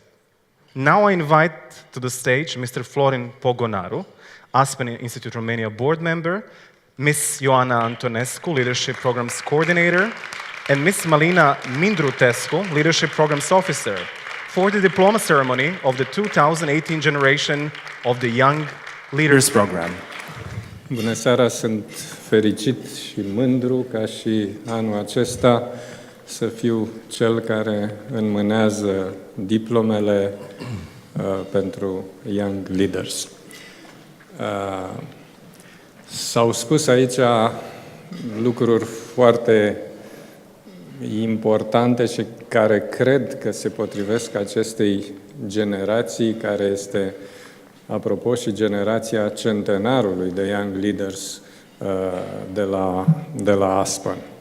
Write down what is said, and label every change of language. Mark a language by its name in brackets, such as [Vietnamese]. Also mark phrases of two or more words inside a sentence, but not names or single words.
[English] Now I invite to the stage Mr. Florin Pogonaru, Aspen Institute Romania board member, Ms. Ioana Antonescu, Leadership Programs Coordinator, and Ms. Malina Mindrutescu, Leadership Programs Officer, for the diploma ceremony of the 2018 generation of the Young Leaders Program. [Romanian] Bună seara, sunt fericit și mândru ca și anul acesta să fiu cel care înmânează diplomele pentru Young Leaders. S-au spus aici lucruri foarte importante și care cred că se potrivesc acestei generații, care este, apropo, și generația centenarului de Young Leaders de la Aspen.